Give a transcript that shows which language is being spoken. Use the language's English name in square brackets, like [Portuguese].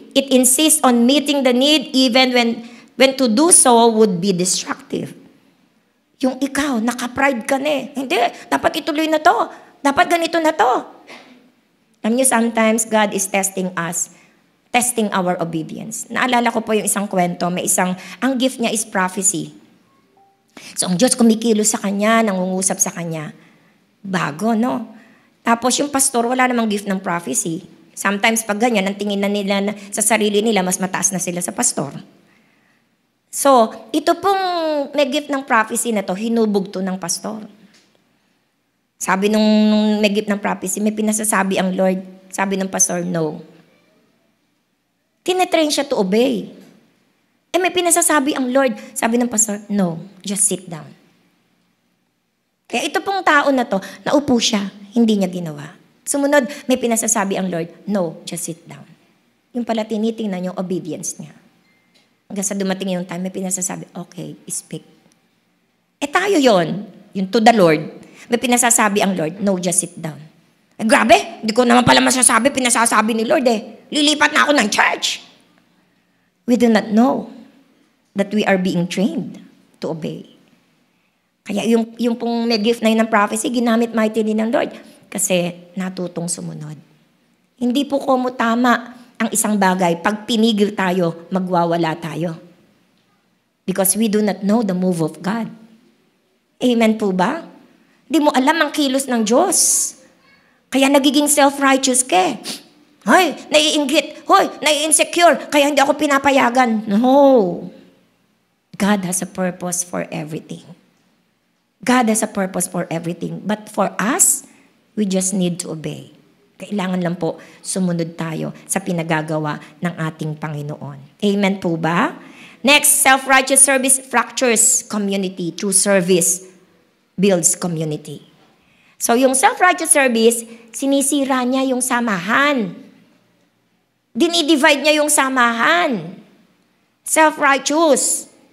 [English] It insists on meeting the need even when to do so would be destructive. [Filipino] Yung ikaw, naka-pride ka na eh. Hindi, dapat ituloy na to. Dapat ganito na to. Alam niyo, [English] sometimes God is testing us, testing our obedience. [Filipino] Naalala ko po yung isang kwento, ang gift niya is prophecy. So, ang Diyos kumikilos sa kanya, nangungusap sa kanya. Bago, no? Tapos yung pastor, wala namang gift ng prophecy. Sometimes pag ganyan, ang tingin na nila sa sarili nila, mas mataas na sila sa pastor. So, ito pong may gift ng prophecy na to, hinubog to ng pastor. Sabi nung may gift ng prophecy, may pinasasabi ang Lord. Sabi ng pastor, no. Tinetrain siya to obey. May pinasasabi ang Lord. Sabi ng pastor, no, [English] just sit down. [Filipino] Kaya ito pong tao na to, naupo siya, hindi niya ginawa. Sumunod, may pinasasabi ang Lord, no, [English] just sit down. [Filipino] Yung pala tinitingnan yung obedience niya. Hanggang sa dumating yung time, may pinasasabi, okay, speak. Tayo yon, yung to the Lord. May pinasasabi ang Lord, no, [English] just sit down. [Filipino] Grabe, hindi ko naman pala masasabi, pinasasabi ni Lord Lilipat na ako ng church. [English] We do not know that we are being trained to obey. [Filipino] Kaya yung pong may gift na yun ng prophecy, ginamit mightily ng Lord. Kasi natutong sumunod. Hindi po tama ang isang bagay. Pag pinigil tayo, magwawala tayo. [English] Because we do not know the move of God. [Filipino] Amen po ba? Di mo alam ang kilos ng Diyos. Kaya nagiging self-righteous ka. Hoy, naiinggit. Hoy, nai-insecure. Kaya hindi ako pinapayagan. [English] No. God has a purpose for everything. God has a purpose for everything. But for us, we just need to obey. [Filipino] Kailangan lang po sumunod tayo sa pinagagawa ng ating Panginoon. Amen po ba? [English] Next, self-righteous service fractures community. True service builds community. [Filipino] So yung self-righteous service, sinisira niya yung samahan. Dinidivide niya yung samahan. Self-righteous.